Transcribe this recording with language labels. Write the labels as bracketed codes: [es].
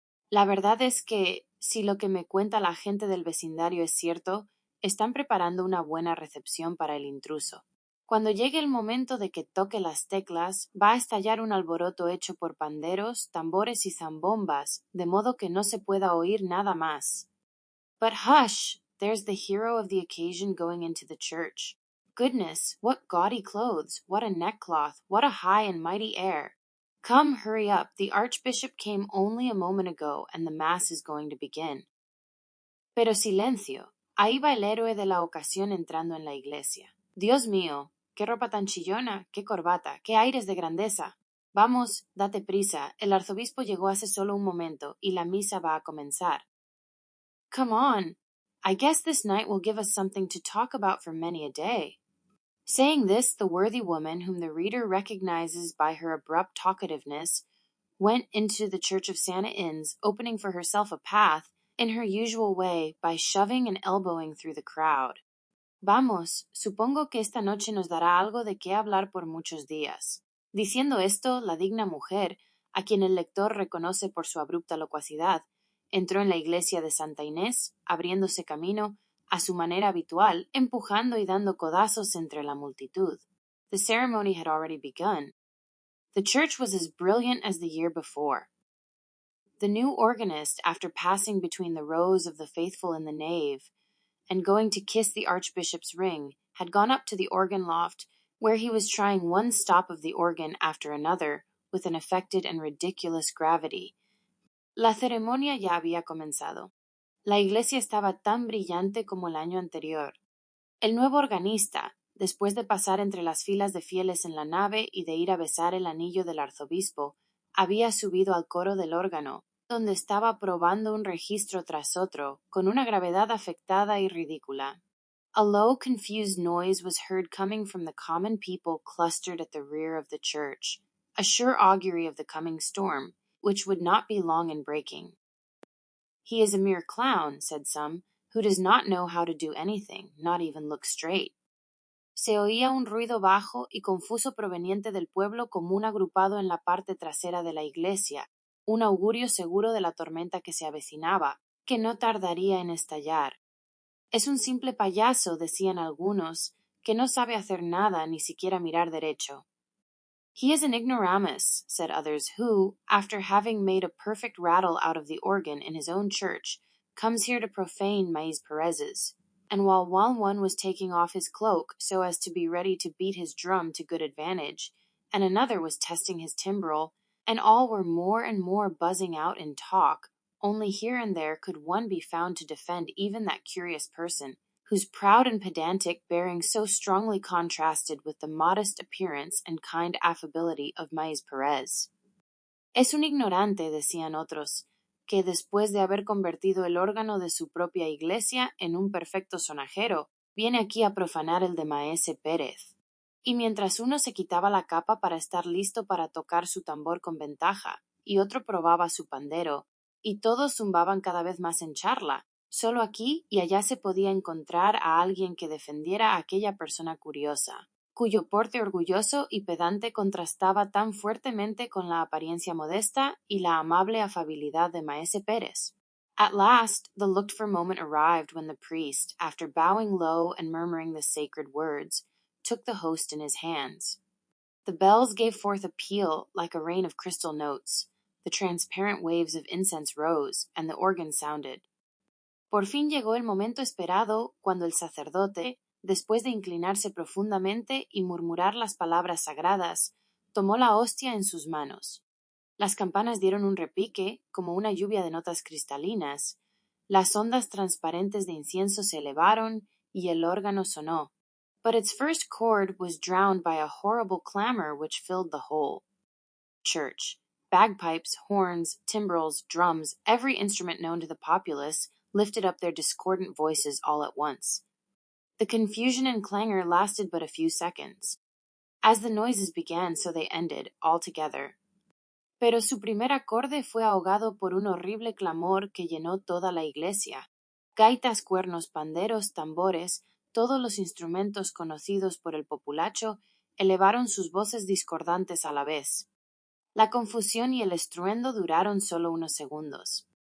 [es] La verdad es que, si lo que me cuenta la gente del vecindario es cierto, están preparando una buena recepción para el intruso. Cuando llegue el momento de que toque las teclas, va a estallar un alboroto hecho por panderos, tambores y zambombas, de modo que no se pueda oír nada más. [en] But hush! There's the hero of the occasion going into the church. Goodness, what gaudy clothes, what a neckcloth, what a high and mighty air. Come, hurry up, the Archbishop came only a moment ago, and the Mass is going to begin. [es] Pero silencio, ahí va el héroe de la ocasión entrando en la iglesia. Dios mío, qué ropa tan chillona, qué corbata, qué aires de grandeza. Vamos, date prisa, el arzobispo llegó hace solo un momento, y la misa va a comenzar. [en] Come on, I guess this night will give us something to talk about for many a day. Saying this, the worthy woman, whom the reader recognizes by her abrupt talkativeness, went into the Church of Santa Ines, opening for herself a path, in her usual way, by shoving and elbowing through the crowd. [es] Vamos, supongo que esta noche nos dará algo de qué hablar por muchos días. Diciendo esto, la digna mujer, a quien el lector reconoce por su abrupta locuacidad, entró en la iglesia de Santa Inés, abriéndose camino, a su manera habitual, empujando y dando codazos entre la multitud. [en] The ceremony had already begun. The church was as brilliant as the year before. The new organist, after passing between the rows of the faithful in the nave, and going to kiss the Archbishop's ring, had gone up to the organ loft, where he was trying one stop of the organ after another, with an affected and ridiculous gravity. [es] La ceremonia ya había comenzado. La iglesia estaba tan brillante como el año anterior. El nuevo organista, después de pasar entre las filas de fieles en la nave y de ir a besar el anillo del arzobispo, había subido al coro del órgano, donde estaba probando un registro tras otro, con una gravedad afectada y ridícula. [en] A low, confused noise was heard coming from the common people clustered at the rear of the church, a sure augury of the coming storm, which would not be long in breaking. He is a mere clown, said some, who does not know how to do anything, not even look straight. [es] Se oía un ruido bajo y confuso proveniente del pueblo común agrupado en la parte trasera de la iglesia, un augurio seguro de la tormenta que se avecinaba, que no tardaría en estallar. Es un simple payaso, decían algunos, que no sabe hacer nada, ni siquiera mirar derecho. [en] He is an ignoramus, said others, who, after having made a perfect rattle out of the organ in his own church, comes here to profane Maíz Perez's. And while one was taking off his cloak so as to be ready to beat his drum to good advantage, and another was testing his timbrel, and all were more and more buzzing out in talk, only here and there could one be found to defend even that curious person, whose proud and pedantic bearing so strongly contrasted with the modest appearance and kind affability of Maíz Perez. [es] Es un ignorante, decían otros, que después de haber convertido el órgano de su propia iglesia en un perfecto sonajero, viene aquí a profanar el de Maese Pérez. Y mientras uno se quitaba la capa para estar listo para tocar su tambor con ventaja, y otro probaba su pandero, y todos zumbaban cada vez más en charla, solo aquí y allá se podía encontrar a alguien que defendiera a aquella persona curiosa, cuyo porte orgulloso y pedante contrastaba tan fuertemente con la apariencia modesta y la amable afabilidad de Maese Pérez. [en] At last, the looked-for moment arrived when the priest, after bowing low and murmuring the sacred words, took the host in his hands. The bells gave forth a peal like a rain of crystal notes. The transparent waves of incense rose, and the organ sounded. [es] Por fin llegó el momento esperado cuando el sacerdote, después de inclinarse profundamente y murmurar las palabras sagradas, tomó la hostia en sus manos. Las campanas dieron un repique, como una lluvia de notas cristalinas. Las ondas transparentes de incienso se elevaron y el órgano sonó. [en] But its first chord was drowned by a horrible clamor which filled the whole church. Bagpipes, horns, timbrels, drums, every instrument known to the populace, lifted up their discordant voices all at once. The confusion and clangor lasted but a few seconds. As the noises began, so they ended, all together. [es] Pero su primer acorde fue ahogado por un horrible clamor que llenó toda la iglesia. Gaitas, cuernos, panderos, tambores, todos los instrumentos conocidos por el populacho elevaron sus voces discordantes a la vez. La confusión y el estruendo duraron solo unos segundos.